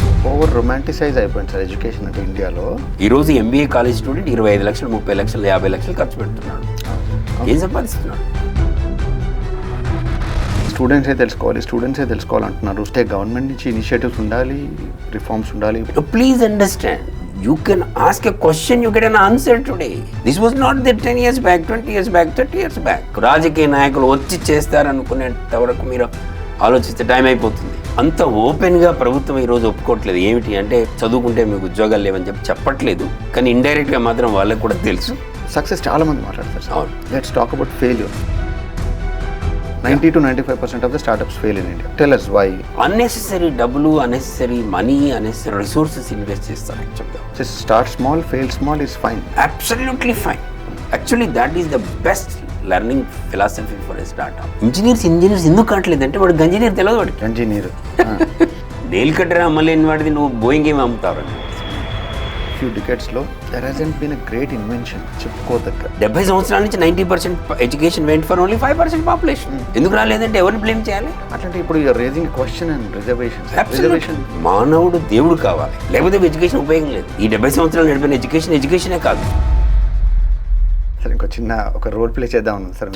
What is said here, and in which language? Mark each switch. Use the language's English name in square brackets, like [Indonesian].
[Telugu] Over romanticise అయిపోయింది sir education అంటే ఇండియాలో. ఈరోజు ఎంబీఏ కాలేజ్ స్టూడెంట్ 25 లక్షలు, 30 లక్షలు, 50 లక్షలు ఖర్చు పెడుతున్నాడు. ఏం సంపాదిస్తున్నాడు? స్టూడెంట్సే తెలుసుకోవాలంటున్నారు. స్టేట్ గవర్నమెంట్ నుంచి ఇనిషియేటివ్స్ ఉండాలి, రిఫార్మ్స్ ఉండాలి. [English] Please understand, you can ask a question, you get an answer today. This was not there 10 years back, 20 years back, 30 years back. [Telugu] రాజకీయ నాయకులు వచ్చి చేస్తారనుకునేంత వరకు మీరు ఆలోచిస్తే టైం అయిపోతుంది. అంత ఓపెన్గా ప్రభుత్వం ఈరోజు ఒప్పుకోవట్లేదు. ఏమిటి అంటే చదువుకుంటే మీకు ఉద్యోగాలు లేవని చెప్పట్లేదు, కానీ ఇండైరెక్ట్గా మాత్రం వాళ్ళకి కూడా తెలుసు. సక్సెస్ చాలా మంది మాట్లాడతారు సార్. అవును. [English] Let's talk about failure. 90 to 95% of the startups fail in India. Tell us why. [Telugu] Unnecessary డబ్బులు, unnecessary money, unnecessary resources invest చేస్తారు యాక్చువల్గా. [English] Just start small, fail small is fine. Absolutely fine. Actually, that is the best learning philosophy for a startup. [Telugu] Engineers ఎందుకు కావట్లేదంటే వాడికి engineer తెలియదు. వాడికి engineer nail కట్టరా అమ్మలేని వాడిది నువ్వు Boeing ఏమి అమ్ముతావు? [English] few డికెట్స్లో there hasn't been a great invention [Telugu] చెప్పుకోదగ్గ. [English] 70 [Telugu] సంవత్సరాల నుంచి [English] 90% education went for only 5% population. [Telugu] ఎందుకు రాలేదంటే ఎవరిని బ్లేమ్ చేయాలి? అట్లాంటి ఇప్పుడు [English] Raising question and reservation. [Telugu] మానవుడు దేవుడు కావాలి, లేకపోతే ఎడ్యుకేషన్ ఉపయోగం లేదు. ఈ 70 సంవత్సరాలు నడిపిన ఎడ్యుకేషనే కాదు. సార్ ఇంకో చిన్న ఒక రోల్ ప్లే చేద్దాం అన్నాను సార్.